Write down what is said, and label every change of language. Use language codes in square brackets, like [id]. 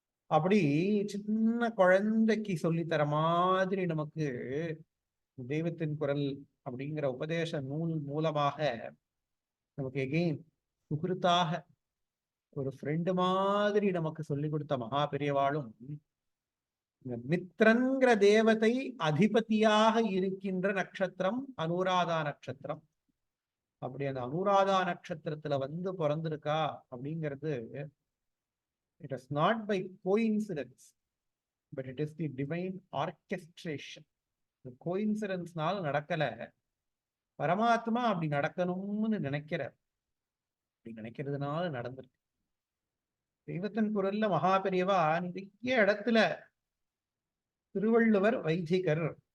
[ta] அப்படி சின்ன குழந்தைக்கு சொல்லித்தர மாதிரி நமக்கு தெய்வத்தின் குரல் அப்படிங்கிற உபதேச நூல் மூலமாக நமக்கு எகெயின் சுகிருத்தாக ஒரு ஃப்ரெண்டு மாதிரி நமக்கு சொல்லி கொடுத்த மகா பெரியவாளும் மித்ரன்கிற தேவதை அதிபதியாக இருக்கின்ற நட்சத்திரம் அனுராதா நட்சத்திரம். அப்படி அந்த அனுராதா நட்சத்திரத்துல வந்து பிறந்திருக்கா அப்படிங்கிறது [en] it is not by coincidence, but it is the divine orchestration. [ta] கோயின்சிடன்ஸ்னால நடக்கல, பரமாத்மா அப்படி நடக்கணும்னு நினைக்கிறார், அப்படி நினைக்கிறதுனால நடந்திருக்கு. தெய்வத்தின் குரல்ல மகா பெரியவா நிறைய இடத்துல திருவள்ளுவர் வைதிகர்.